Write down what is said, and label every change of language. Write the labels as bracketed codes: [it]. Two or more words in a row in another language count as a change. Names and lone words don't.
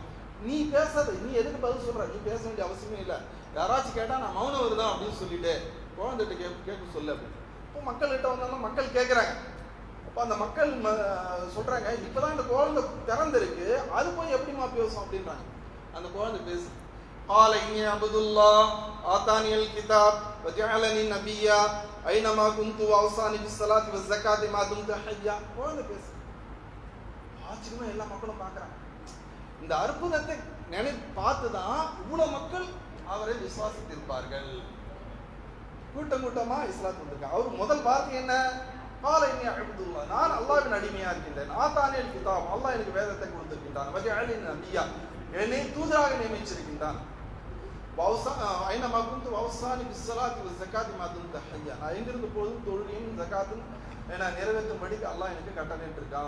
[ta] நீ பேசாத, நீ எதுக்கு பதில் சொல்ற? நீ பேச வேண்டிய அவசியமே இல்லை. யாராச்சும் கேட்டா நான் மௌனம் வருதான் அப்படின்னு சொல்லிட்டு குழந்தைகிட்ட கேட்க சொல்லு அப்படின்னு. இப்போ மக்கள்கிட்ட வந்தாலும் மக்கள் கேட்குறாங்க. அப்போ அந்த மக்கள் சொல்றாங்க, இப்பதான் இந்த குழந்தை திறந்திருக்கு, அது போய் எப்படிமா பேசும் அப்படின்றாங்க. அந்த குழந்தை பேசு. [ar] قال إني عبد الله آتاني الكتاب وجعلني نبيا أينما كنت وأوصاني بالصلاة والزكاة ما دمت حيا. [ta] குழந்தை பேசு. ஆச்சரியமா எல்லா மக்களும் பார்க்கறாங்க. இந்த அற்புதத்தை பார்த்துதான் இவ்வளவு மக்கள் அவரை விசுவாசித்திருப்பார்கள். கூட்டம் கூட்டமா இஸ்லாத்துக்கு வந்திருக்காங்க. அவர் முதல் வார்த்தை என்ன? [ar] قال إني عبد الله, [ta] நான் அல்லாஹ்வின் அடிமையா இருக்கின்றேன். [ar] آتاني الكتاب, [ta] அல்லாஹ் எனக்கு வேதத்தை கொடுத்திருக்கின்றான். [ar] وجعلني نبيا, [ta] என்னை தூதராக நியமிச்சிருக்கின்றான். [ar] أينما كنت وأوصاني بالصلاة والزكاة ما دمت حيا, [ta] நான் எங்கிருந்த போதும் தொழுகையும் ஜகாத்தும் நான் நிறைவேற்றும்படி அல்லாஹ் எனக்கு கட்டளையிட்டு இருக்கான்.